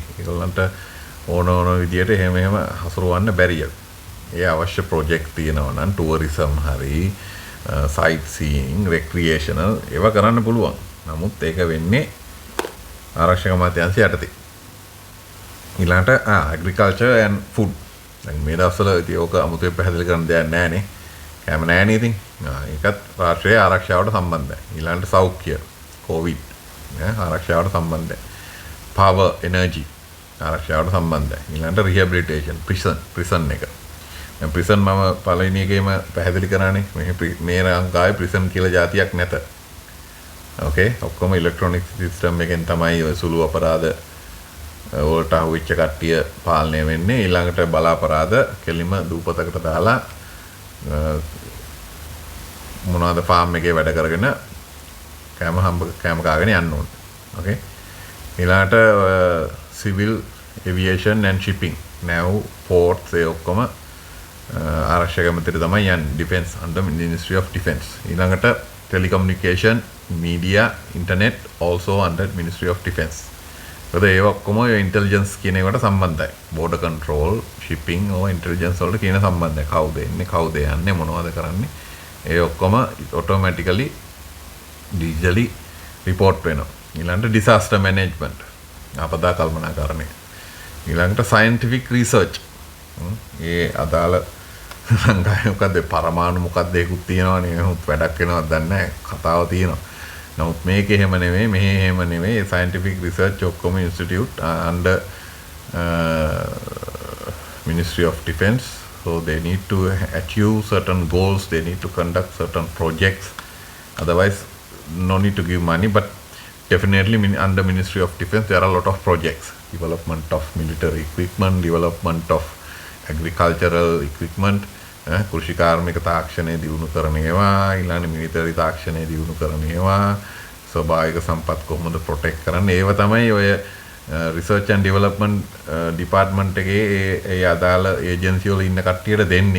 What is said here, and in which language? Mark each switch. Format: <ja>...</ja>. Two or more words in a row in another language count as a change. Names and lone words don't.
<si>ඒගොල්ලන්ට ඕන විදියට එහෙම හසුරවන්න බැරිය. ඒ අවශ්‍ය ප්‍රොජෙක්ට් තියෙනවා නම් ටුවරිසම් හරි</si> <en>sightseeing recreational</en> <si>ඒවා කරන්න පුළුවන්. නමුත් ඒක වෙන්නේ ආරක්ෂක අමාත්‍යාංශය යටතේ.</si> <en>ඊළඟට agriculture and food.</en> <si>දැන් මේ දවස්වල ඉතින් ඕක අමුතුවෙන් පැහැදිලි කරන්න දෙයක් නැහැ නේ. කැම නැහැනේ ඉතින්. ඒකත් රාष्ट्रीय ආරක්ෂාවට සම්බන්ධයි. ඊළඟට සෞඛ්‍ය, COVID ආරක්ෂාවට සම්බන්ධයි.</si> <en>power energy</en> <si>ආරක්ෂාවට සම්බන්ධයි. ඊළඟට</si> <en>rehabilitation prison</en> <si>එක. දැන් prison මම පළවෙනි එකේම පැහැදිලි කරානේ. මේ ලංකාවේ prison කියලා જાතියක් නැත. okay ඔක්කොම</si> <en>electronic system</en> <si>එකෙන් තමයි ඔය සුළු අපරාධ වලට අහුවෙච්ච කට්ටිය පාලනය වෙන්නේ. ඊළඟට බලාපරාධ කෙලිම දූපතකට දාලා මොනවාද ෆාම් එකේ වැඩ කරගෙන කෑම කාගෙන යන්න ඕනේ. okay ඊළඟට</si> <en>civil aviation and shipping now ports</en> <si>ඒ ඔක්කොම ආරක්ෂක ඇමතිට තමයි යන්නේ.</si> <en>defense under ministry of defense. ඊළඟට telecommunication media internet also under ministry of defense.</en> <si>So ඒ ඔක්කොම intelligence කියන එකට සම්බන්ධයි.</si> <en>border control shipping or intelligence වලට කියන සම්බන්ධය.</en> <si>කවුද එන්නේ කවුද යන්නේ මොනවද කරන්නේ ඒ ඔක්කොම</si> <en>automatically digitally report</en> <si>වෙනවා. ඊළඟට</si> <en>disaster management</en> <si>ආපදා කල්පනාකරණය. ඊළඟට</si> <en>scientific research</en> <si>ඒ අදාළ ලංකාවේ මොකද්ද පරමාණු මොකද්ද ඒකුත් තියෙනවනේ එහෙත් වැඩක් වෙනවද දන්නේ නැහැ කතාව තියෙනවා. නමුත් මේක එහෙම නෙමෙයි මෙහෙ එහෙම නෙමෙයි</si> <en>scientific research</en> <si>ඔක්කොම</si> <en>institute under Ministry of Defense. So they need to achieve certain goals, they need to conduct certain projects. Otherwise no need to give money, but definitely under Ministry of Defense there are a lot of projects. Development of military equipment, development of agricultural equipment,</en> <si>කෘෂි කාර්මික තාක්ෂණය දියුණු කරන ඒවා, ඊළඟ මිලිටරි තාක්ෂණය දියුණු කරන ඒවා, ස්වභාවික සම්පත් කොහොමද ප්‍රොටෙක්ට් කරන්නේ ඒව තමයි ඔය</si> <en>research and development department</en> <si>එකේ ඒ අදාළ ඒජන්සි වල ඉන්න කට්ටියට දෙන්නේ.</si>